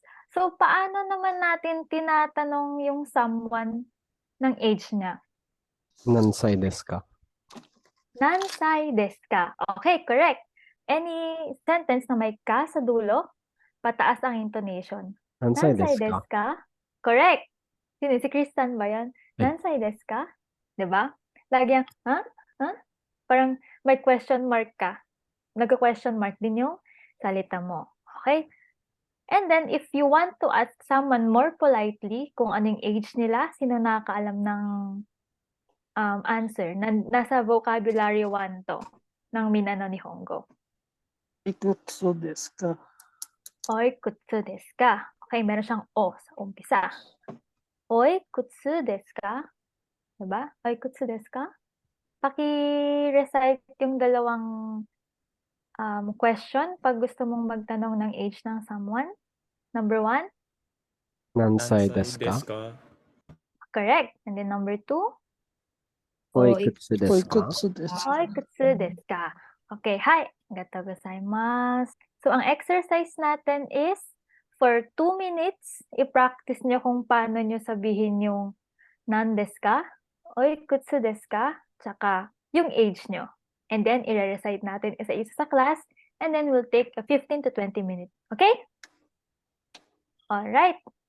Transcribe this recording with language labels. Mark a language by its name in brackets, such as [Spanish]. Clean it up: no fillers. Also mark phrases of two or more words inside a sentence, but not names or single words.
[Filipino] So, paano naman natin tinatanong yung someone ng age niya? [Japanese] Nansai desu ka? Nansai desu ka? [English] Okay, correct. Any sentence [Filipino] na may ka sa dulo, pataas ang intonation. [Japanese] Nansai Nansai desu ka? desu ka? [Filipino] Correct. Sino? Si Kristen ba yan? Ay. [Japanese] Nansai desu ka? [Filipino] Diba? Lagi yung, ha? Ha? Parang may [English] question mark [Filipino] ka. Nagka- [English] question mark [Filipino] din yung salita mo. [English] Okay? And then, if you want to ask someone more politely [Filipino] kung anong age nila, sino nakakaalam ng [English] answer? [Filipino] Nasa vocabulary 1 to ng Minano Nihongo. [Japanese] Ikutsu desu ka? Oi, kutsu desu ka? [Filipino] Okay, meron siyang o sa umpisa. [Japanese] Oi, kutsu desu ka? Diba? Oi, kutsu desu ka? [Filipino] Paki-recite yung dalawang question pag gusto mong magtanong ng age ng someone. [English] Number 1, [Japanese] Nansai desu ka? [English] correct. And then number 2, [Japanese] Oikutsu desu ka? Ikutsu desu ka? oi, kutsu desu ka? [English] Okay, hi. [Japanese] Arigatou gozaimasu. [Filipino] So, ang exercise natin is, [English] for 2 minutes, [Filipino] i-practice nyo kung paano nyo sabihin yung [Japanese] nan desu ka, oi, kutsu desu ka, [Filipino] tsaka yung age nyo. [English] And then, [Filipino] i-recite natin isa-isa sa class, [English] and then we'll take a 15 to 20 minutes. Okay? Alright.